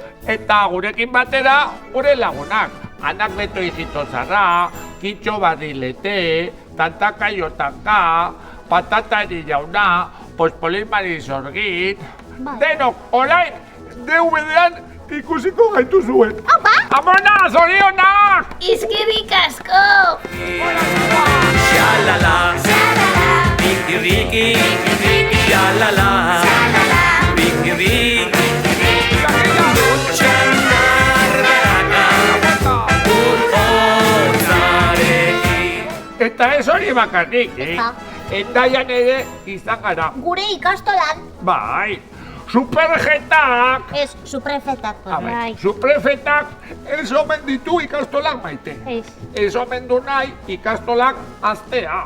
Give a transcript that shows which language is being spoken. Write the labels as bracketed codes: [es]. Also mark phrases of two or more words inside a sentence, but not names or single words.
[eu] Eta gurekin batera, gure lagunak. Anak beto hijito zarra, kitxo barrilete, tantaka jotaka, patatari jauna, pospolin marizorgit. Denok, orain, DVD-an ikusiko gaitu zuen. Opa! Amona, zorionak! Izkerik asko! Shalala, Riki Riki, shalala, Riki Riki, Lutxan narraka, urotzarekin. Eta ez hori bakarrik, Endaian ere izan gara. Gure ikastolan. Bai, superjetak! Ez, suprefetak. Suprefetak ez omen ditu ikastolak maite. Ez omen du nahi ikastolak aztea.